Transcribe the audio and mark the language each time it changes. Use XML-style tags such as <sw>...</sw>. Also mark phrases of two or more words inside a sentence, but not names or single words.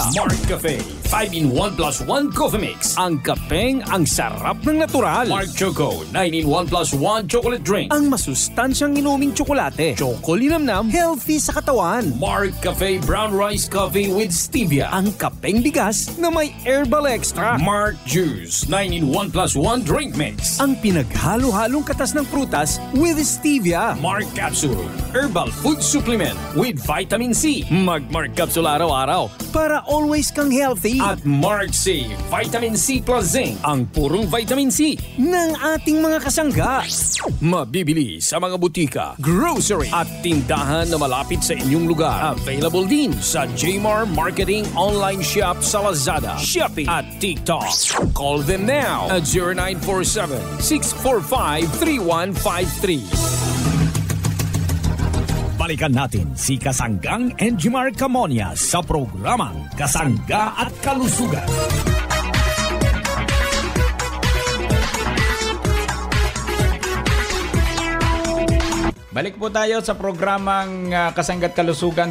<tl>Mark Cafe 5-in-1 plus 1 Coffee Mix. Ang kapeng ang sarap ng natural. Mark Choco 9-in-1 plus 1 Chocolate Drink. Ang masustansyang inuming tsokolate. Choco linamnam, healthy sa katawan. Mark Cafe Brown Rice Coffee with Stevia. Ang kapeng bigas na may</tl> <en>herbal extra.</en> <tl>Mark Juice 9-in-1 plus 1 Drink Mix. Ang pinaghalo-halong katas ng prutas</tl> <en>with Stevia. Mark Capsule, herbal food supplement with vitamin C.</en> <tl>Mag-Mark Capsule araw-araw para always kang healthy. At Mark C,</tl> <en>Vitamin C plus Zinc,</en> <tl>ang purong vitamin C ng ating mga kasangga. Mabibili sa mga butika, grocery at tindahan na malapit sa inyong lugar. Available din sa Jmar Marketing Online Shop sa Lazada, Shopee at TikTok.</tl> <en>Call them now at 0947-645-3153.</en> <tl>Balikan natin si Kasanggang Enjimar Camonia sa programang Kasangga at Kalusugan. Balik po tayo sa programang Kasangga at Kalusugan.</tl>